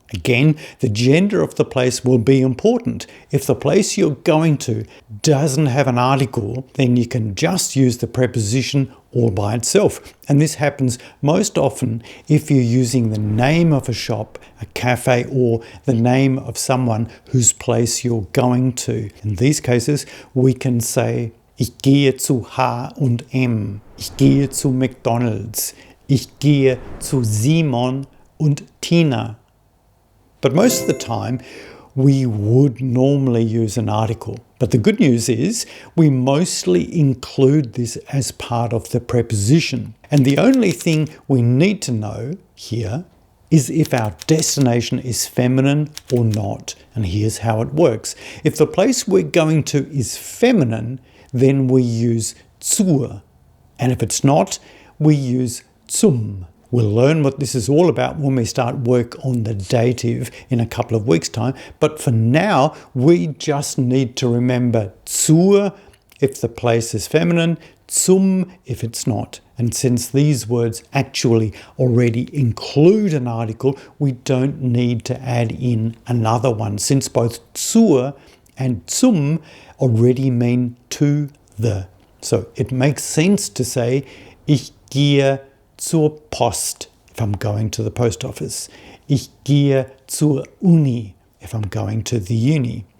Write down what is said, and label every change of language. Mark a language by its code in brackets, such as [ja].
[en] Again, the gender of the place will be important. If the place you're going to doesn't have an article, then you can just use the preposition all by itself. And this happens most often if you're using the name of a shop, a cafe, or the name of someone whose place you're going to. In these cases, we can say, [de] ich gehe zu H&M, ich gehe zu McDonald's, ich gehe zu Simon und Tina. [en] But most of the time, we would normally use an article. But the good news is we mostly include this as part of the preposition. And the only thing we need to know here is if our destination is feminine or not. And here's how it works. If the place we're going to is feminine, then we use zur. And if it's not, we use zum. We'll learn what this is all about when we start work on the dative in a couple of weeks' time. But for now, we just need to remember zur if the place is feminine, zum if it's not. And since these words actually already include an article, we don't need to add in another one, since both zur and zum already mean to the. So it makes sense to say, [de] ich gehe zur Post, [en] if I'm going to the post office. [de] Ich gehe zur Uni, [en] if I'm going to the uni.